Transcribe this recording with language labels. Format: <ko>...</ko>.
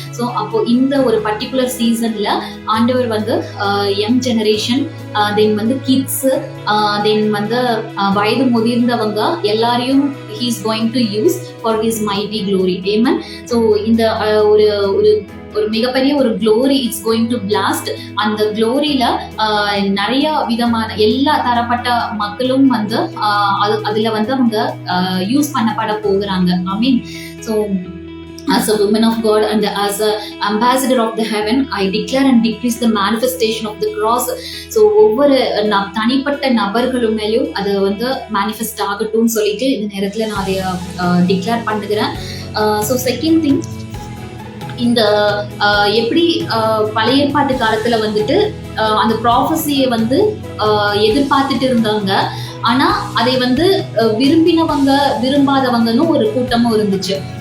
<ta>So அப்போ இந்த ஒரு பர்டிகுலர் சீசன்ல ஆண்டவர் வந்து யங் ஜெனரேஷன், தென் வந்து கிட்ஸ், தென் வந்து வயது முதிர்ந்தவங்க எல்லாரையும்</ta> <en>he is going to use for his mighty glory. Amen.</en> <ta>So இந்த ஒரு ஒரு மிகப்பெரிய ஒரு glory</ta> <en>It's going to blast.</en> <ta>அந்த க்ளோரியில நிறைய விதமான எல்லா தரப்பட்ட மக்களும் வந்து அதுல வந்து அவங்க யூஸ் பண்ணப்பட போகிறாங்க.</ta> <en>I mean, so as a woman of God and as a ambassador of the heaven, I declare and decrease the manifestation of the cross.</en> <ta>So ஒவ்வொரு தனிப்பட்ட நபர்களும் மேலும் அது வந்து மேனிஃபெஸ்ட் ஆகட்டும்னு சொல்லிட்டு இந்த நேரத்துல நான் அதை டிக்ளேர் பண்ணுகிறேன். ஸோ செகண்ட் திங், இந்த எப்படி பழைய ஏற்பாட்டு காலத்துல வந்துட்டு அந்த ப்ராஃபஸியை வந்து எதிர்பார்த்துட்டு இருந்தாங்க, ஆனா அதை வந்து விரும்பினவங்க விரும்பாதவங்கன்னு ஒரு கூட்டமும் இருந்துச்சு.</ta>